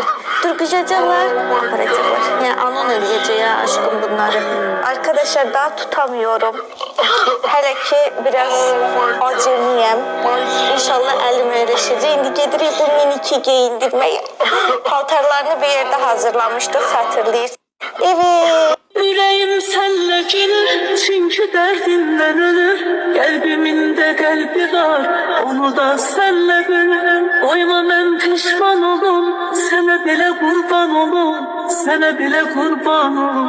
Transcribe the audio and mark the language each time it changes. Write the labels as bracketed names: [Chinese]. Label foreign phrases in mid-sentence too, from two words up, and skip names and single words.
[Azerbaijani] Dürgüzəcəklər, aparacaqlar. Yəni, anan eləyəcək ya aşkım bunları. [Turkish] Arkadaşlar, daha tutamıyorum. [Azerbaijani] Hələ ki, biraz acemiyəm. İnşallah əlim öyrəşəcək. İndi gedirik bu miniki geyindirməyə. Paltarlarını bir yerdə hazırlamışdıq, xatırlayırsınız. [Turkish] Evet. Yüreğim senle gelir çünkü derdimden ölür. Kalbimin de kalbi var, onu da senle bölürüm. Oyma ben pişman olum, sana bile kurban olum, sana bile kurban olum.